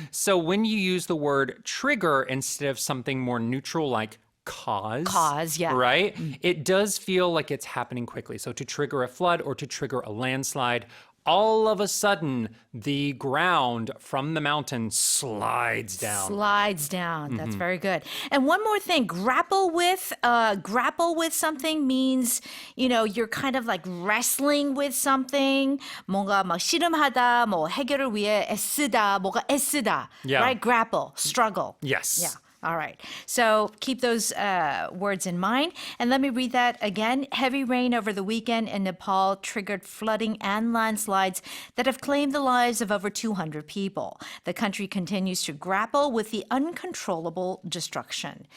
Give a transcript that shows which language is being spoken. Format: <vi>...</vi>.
<en>So when you use the word trigger instead of something more neutral like cause, right? It does feel like it's happening quickly. So to trigger a flood or to trigger a landslide all of a sudden, the ground from the mountain slides down. Slides down. That's very good. And one more thing, grapple with something means, you know, you're kind of like wrestling with something.</en> <ko>뭔가 막 씨름하다, 뭐 해결을 위해 애쓰다, 뭐가 애쓰다.</ko> <en>Yeah. Right? Grapple, struggle. Yes. Yeah. All right. So keep those words in mind. And let me read that again. Heavy rain over the weekend in Nepal triggered flooding and landslides that have claimed the lives of over 200 people. The country continues to grapple with the uncontrollable destruction.</en>